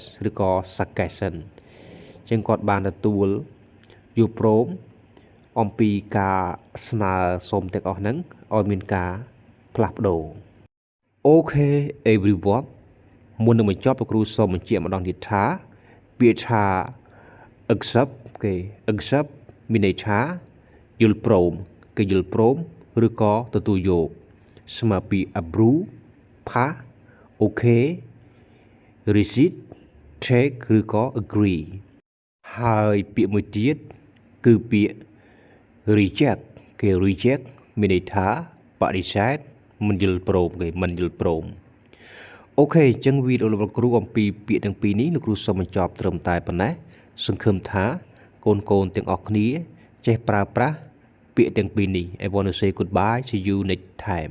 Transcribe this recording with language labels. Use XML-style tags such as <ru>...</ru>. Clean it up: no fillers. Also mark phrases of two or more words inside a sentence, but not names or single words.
<km>ឬក៏ suggestion ចឹងគាត់បានទទួលយល់ព្រមអំពីការស្នើសុំទាំងអស់ហ្នឹងឲ្យមានការផ្លាស់ប្ដូរអូខេ everyone មុននឹងបញ្ចប់ លោកគ្រូសូមបញ្ជាក់ម្ដងទៀតថាពាក្យថា accept គេ accept មានន័យថាយល់ព្រមគេយល់ព្រម ឬក៏ទទួលយកស្មើពី</km> <en>approve pass okay receive take</en> <km>ឬក៏ agree ហើយពាក្យមួយទៀតគឺពាក្យ reject គេ reject មានន័យថាបដិសេធមិនយល់ព្រមគេមិនយល់ព្រមអូខេអញ្ចឹងវីដេអូរបស់គ្រូអំពីពាក្យទាំងពីរនេះលោកគ្រូសូមបញ្ចប់ត្រឹមតែប៉ុណ្ណេះសង្ឃឹមថាកូនទាំងអស់គ្នាចេះប្រើប្រាស់ពាក្យទាំងពីរនេះ</km> <en>I want to say goodbye see you next time</en>